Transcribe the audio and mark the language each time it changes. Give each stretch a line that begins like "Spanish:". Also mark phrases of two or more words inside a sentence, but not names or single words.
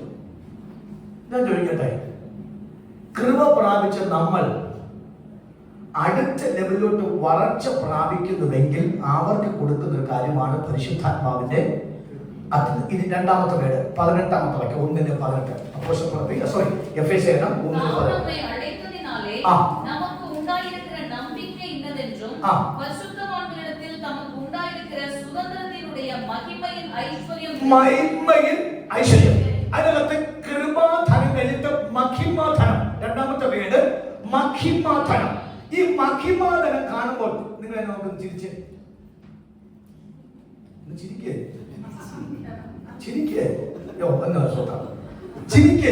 Malayalam: ഞാൻ ചോദിക്കട്ടെ, കൃപ പ്രാപിച്ച നമ്മൾ അടുത്ത ലെവലിലോട്ട് വളർച്ച പ്രാപിക്കുന്നുവെങ്കിൽ അവർക്ക് കൊടുക്കുന്ന ഒരു കാര്യമാണ് പരിശുദ്ധാത്മാവിന്റെ അഗ്നി. ഇത് രണ്ടാമത്തെ വേട് 18ാമത്തെ വാക്യം 1:18. സോറി, എഫേസ്യർ 1:18.
Tamil: நமக்கு உண்டாயிருக்கிற நம்பிக்கை இன்னதென்றும் பரிசுத்தவான்களிடத்தில் தமக்கு உண்டாயிருக்கிற சுதந்திரத்தினுடைய மகிமையின்
Malayalam: ഐശ്വര്യം. അതിനകത്ത് കൃപാധനം കഴിഞ്ഞിട്ട് മഹിമാധനം, രണ്ടാമത്തെ വേട് മഹിമാധനം. ഈ മഹിമാധനം കാണുമ്പോൾ നിങ്ങൾ നമുക്ക് ചിരിച്ചേ, ചിരിക്കേ ചിരിക്കേ ചിരിക്കേ.